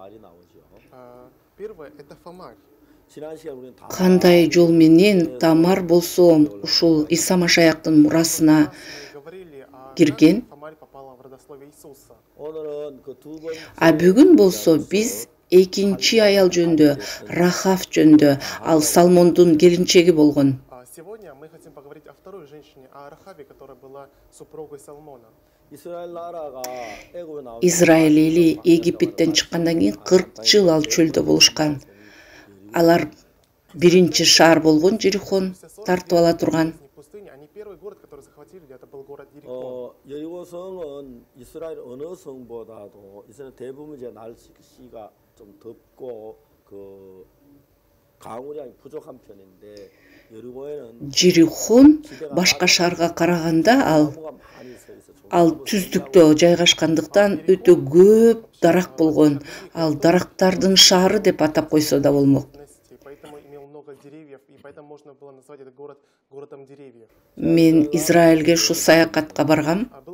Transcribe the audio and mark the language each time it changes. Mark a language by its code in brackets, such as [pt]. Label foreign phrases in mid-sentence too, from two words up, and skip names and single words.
[ky] Кандай жол менен Тамар болсо ушул Иса Машаяктын мурасына кирген. А бүгүн болсо биз экинчи аял жөнүндө, Рахав жөнүндө, ал Салмондун келинчеги болгон. [ru] Сегодня мы хотим поговорить о второй женщине, о Рахаве, которая была супругой Салмона. [ky] Израиль эли Египеттен чыккандан кийин 40 жыл ал чөлдө болушкан. Алар биринчи шаар болгон Жерихон тартып ала турган. [ko] 여리고성은 이스라엘 어느 성보다도 이스라엘 대부분 이제 날씨가 좀 덥고 그 강우량이 부족한 편인데 [ky] Жерихон башка шаарга караганда ал түздүктө жайгашкандыктан өтө көп дарак болгон. Ал дарактардын шаары деп атап койсо да болмок. Мен Израилге ушу саякатка баргам.